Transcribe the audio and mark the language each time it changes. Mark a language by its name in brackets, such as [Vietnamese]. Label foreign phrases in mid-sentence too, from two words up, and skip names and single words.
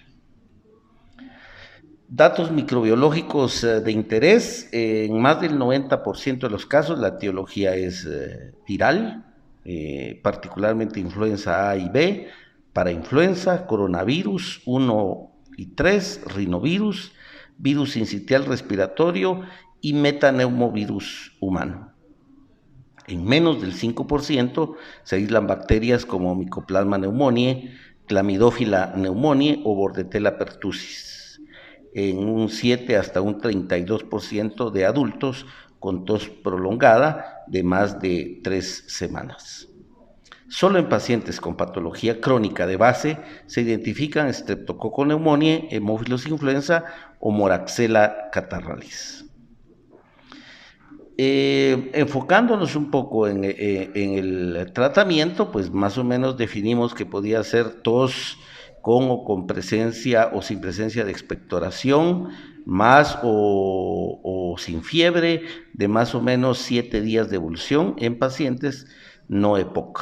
[Spanish] Datos microbiológicos de interés: en más del 90% de los casos la etiología es viral, particularmente influenza A y B, parainfluenza, coronavirus 1 y 3, rinovirus, virus sincitial respiratorio y metaneumovirus humano. En menos del 5% se aíslan bacterias como Mycoplasma pneumoniae, Clamidófila pneumoniae o Bordetella pertussis. En un 7 hasta un 32% de adultos con tos prolongada de más de 3 semanas. Solo en pacientes con patología crónica de base se identifican Streptococcus pneumoniae, Haemophilus influenza o Moraxella catarrhalis. Enfocándonos un poco en el tratamiento, pues más o menos definimos que podía ser tos con presencia o sin presencia de expectoración, más o sin fiebre, de más o menos 7 días de evolución en pacientes no EPOC.